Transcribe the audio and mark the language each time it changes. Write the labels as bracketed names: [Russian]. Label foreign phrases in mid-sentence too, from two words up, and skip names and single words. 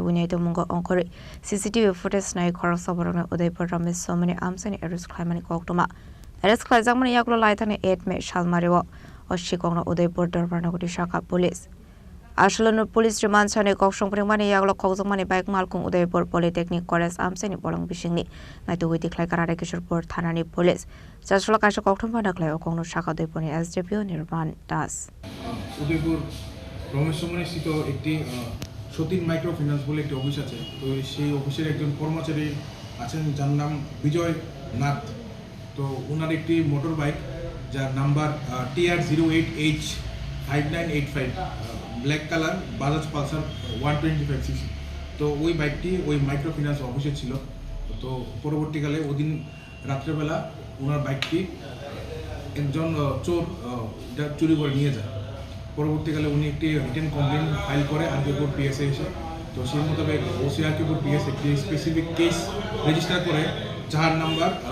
[Kok Borok] Winito Mungo Onkori CCTV footage Nai Khoroksaborona Udaipur Ramesh Somani Amsani Arrest Klamani Koktuma Arrest Klaisangmani Yaglor Laitani 8 May Shalmarevo Oshikongna Udaipur Dorbanagoti Shaka Police Ashalano Police Remand Sane Kokshongpringmani Yaglo Khokjangmani Bike Malkung Udaipur Polytechnic College Amsani Bolang Bishingni Naituwiti Klaikar Arekishorpur Thanani Police Jashala Kasha Koktum Pandaklai Okongno Shaka Udaipurni SDPO Nirban Das [Bangla] Udaipur Ramesh Somani স্থিত একটি সতীন [English] micro finance [Bangla] বলে একটি অফিস আছে তো সেই অফিসের একজন কর্মচারী আছেন যার নাম বিজয় নাথ তো ওনার একটি [English] motor bike [Bangla] যার নাম্বার TR08H5985 [English] black colour [Bangla] বাজাজ পালসার 125cc তো ওই বাইকটি ওই [English] micro finance office [Bangla] ছিল তো পরবর্তীকালে ওদিন রাত্রেবেলা ওনার বাইকটি একজন চোর চুরি করে নিয়ে যায় পরবর্তীকালে উনি একটি [English] written complain file [Bangla] করে আরকেপুর পিএসএ এসে তো সেই মোতাবেক ওসি আরকেপুর পিএস একটি [English] specific case register [Bangla] করে যার নাম্বার